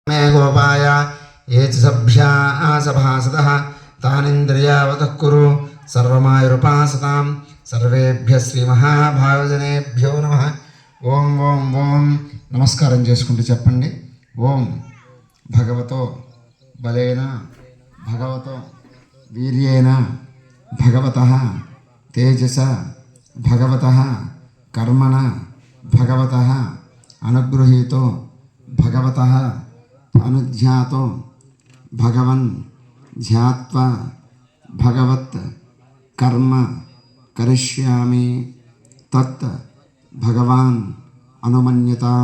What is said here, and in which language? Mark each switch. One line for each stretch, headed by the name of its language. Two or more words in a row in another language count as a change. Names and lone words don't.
Sanskrit: मे गोपाय ये च सभ्या सभासदः तानिन्द्रियावतः कुरु सर्वमायुरुपासतां सर्वेभ्यः श्रीमहाभावजनेभ्यो नमः।
Telugu: ఓం ఓం ఓం నమస్కారం చేసుకుంటూ చెప్పండి.
Sanskrit: ఓం భగవతో బలేన భగవతో వీర్యేన భగవతః తేజస భగవతః కర్మణ భగవతః అనుగృహీతో భగవతః అనుధ్యాతో భగవన్ ధ్యాత్వా భగవత్ కర్మ కరిష్యామి తత్ భగవాన్ అనుమన్యతాం.